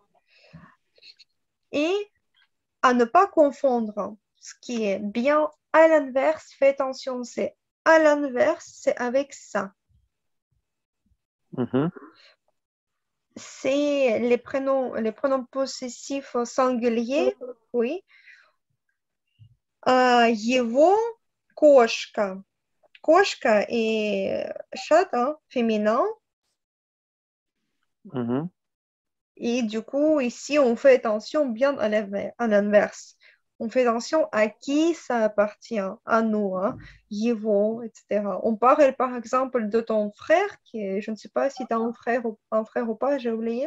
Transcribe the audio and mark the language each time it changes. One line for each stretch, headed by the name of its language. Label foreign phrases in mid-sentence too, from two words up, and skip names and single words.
French: Et à ne pas confondre ce qui est bien à l'inverse, fais attention, c'est à l'inverse, c'est avec ça. Mhm. C'est les pronoms possessifs au singulier, oui.
Russian: Его кошка.
French: Кошка et chat, hein, féminin. Mhm. Et du coup, ici, on fait attention bien à l'inverse. On fait attention à qui ça appartient, à nous, hein, Yivo, etc. On parle par exemple de ton frère, qui est, je ne sais pas si tu as un frère ou pas, j'ai oublié.